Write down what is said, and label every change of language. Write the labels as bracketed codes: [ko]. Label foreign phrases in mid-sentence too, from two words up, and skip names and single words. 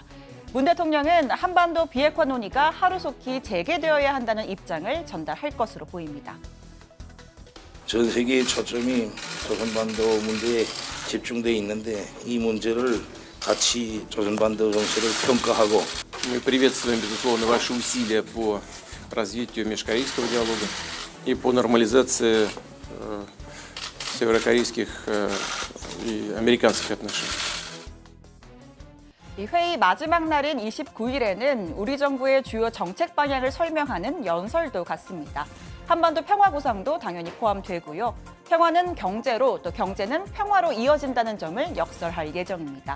[ko] 문 대통령은 한반도 비핵화 논의가 하루속히 재개되어야 한다는 입장을 전달할 것으로 보입니다. 전 세계의 초점이 조선반도 문제에 집중돼 있는데 이 문제를 같이 조선반도 정세를 평가하고 [ru] Мы приветствуем, безусловно, ваши усилия по развитию межкорейского диалога и по нормализации северокорейских и американских отношений. [ko] 이 회의 마지막 날인 29일에는 우리 정부의 주요 정책 방향을 설명하는 연설도 갖습니다. 한반도 평화 구상도 당연히 포함되고요. 평화는 경제로, 또 경제는 평화로 이어진다는 점을 역설할 예정입니다.